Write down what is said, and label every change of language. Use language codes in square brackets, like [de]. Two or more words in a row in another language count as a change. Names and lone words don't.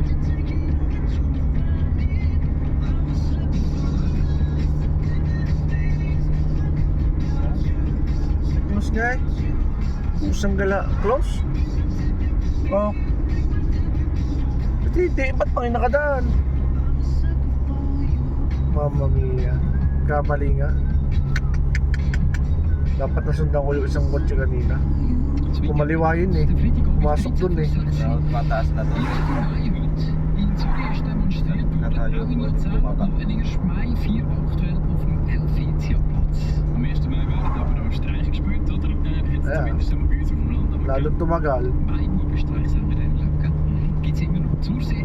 [tl] Close nga eh. Pusang gala. Close? Oh. Hindi. Ba't pang nakadaan? [it] Mamma mia. [tl] Kamali nga. Dapat nasundan ko yung isang kotse kanina. Kumaliwa yun eh. Pumasok dun eh. So, mataas na to. [de] In Zürich ist demonstriert worden, auch in Luzern und in Mai 4 aktuell auf dem Helvetiaplatz. Am 1. Mai werden aber auch Streik gespielt, oder? Jetzt Ja. zumindest einmal bei uns auf dem Land. Aber [tl] Lalo tumagal. [de] bei Streik haben wir dann, glaube ich, gibt es immer noch Zursee.